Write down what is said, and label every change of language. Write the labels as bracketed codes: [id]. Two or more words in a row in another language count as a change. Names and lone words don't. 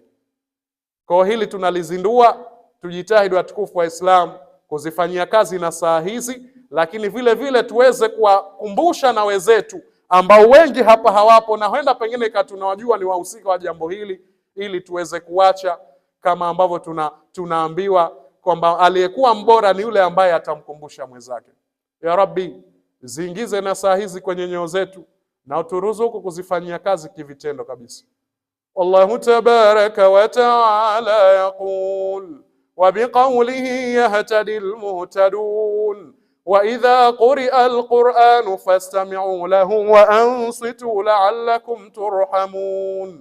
[sw] Kwa hili tunalizindua, tujitahidi watukufu wa Islam kuzifanyia kazi na saa hizi, lakini vile vile tuweze kuwakumbusha na wenzetu ambao wengi hapa hawapo, na huenda pengine tunawajua ni wahusika wa jambo hili, ili tuweze kuacha, kama ambavyo tunaambiwa kwamba aliyekuwa mbora ni yule ambaye atamkumbusha mwenzake. [ar] يا رب, [sw] ziingize na saa hizi kwenye nyoyo zetu na uturuzuku kuzifanyia kazi kivitendo kabisa. [ar] الله تبارك وتعالى يقول وبقوله يهتدي المهتدون وإذا قرئ القرآن فاستمعوا له وأنصتوا لعلكم ترحمون.